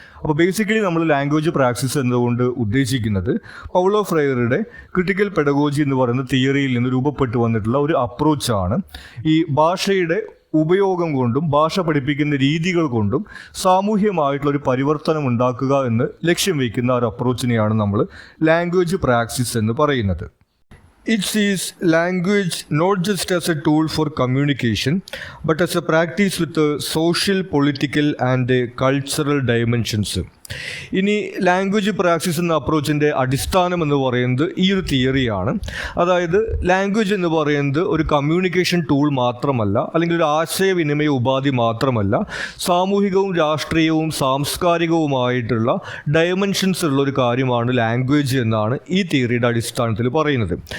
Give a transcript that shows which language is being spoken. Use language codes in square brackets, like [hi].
[ml] അപ്പോൾ ബേസിക്കലി നമ്മൾ language practice എന്നതുകൊണ്ട് ഉദ്ദേശിക്കുന്നത് പൗലോ ഫ്രൈററുടെ ക്രിട്ടിക്കൽ പെഡഗോജി എന്ന് പറയുന്ന തിയറിയിൽ നിന്ന് രൂപപ്പെട്ടു വന്നിട്ടുള്ള ഒരു അപ്രോച്ചാണ്. ഈ ഭാഷയുടെ ഉപയോഗം കൊണ്ടും ഭാഷ പഠിപ്പിക്കുന്ന രീതികൾ കൊണ്ടും സാമൂഹ്യമായിട്ടുള്ള ഒരു പരിവർത്തനം ഉണ്ടാക്കുക എന്ന് ലക്ഷ്യം വയ്ക്കുന്ന ഒരു അപ്രോച്ചിനെയാണ് നമ്മൾ ലാംഗ്വേജ് പ്രാക്ടീസ് എന്ന് പറയുന്നത്. [en] It sees language not just as a tool for communication, but as a practice with social, political and cultural dimensions. [ml] ഇനി ലാംഗ്വേജ് പ്രാക്ടീസ് എന്ന അപ്രോച്ചിൻ്റെ അടിസ്ഥാനം എന്ന് പറയുന്നത് ഈ ഒരു തിയറിയാണ്. അതായത് ലാംഗ്വേജ് എന്ന് പറയുന്നത് ഒരു കമ്മ്യൂണിക്കേഷൻ ടൂൾ മാത്രമല്ല, അല്ലെങ്കിൽ ഒരു ആശയവിനിമയ ഉപാധി മാത്രമല്ല, സാമൂഹികവും രാഷ്ട്രീയവും സാംസ്കാരികവുമായിട്ടുള്ള ഡയമെൻഷൻസ് ഉള്ള ഒരു കാര്യമാണ് ലാംഗ്വേജ് എന്നാണ് ഈ തിയറിയുടെ അടിസ്ഥാനത്തിൽ പറയുന്നത്.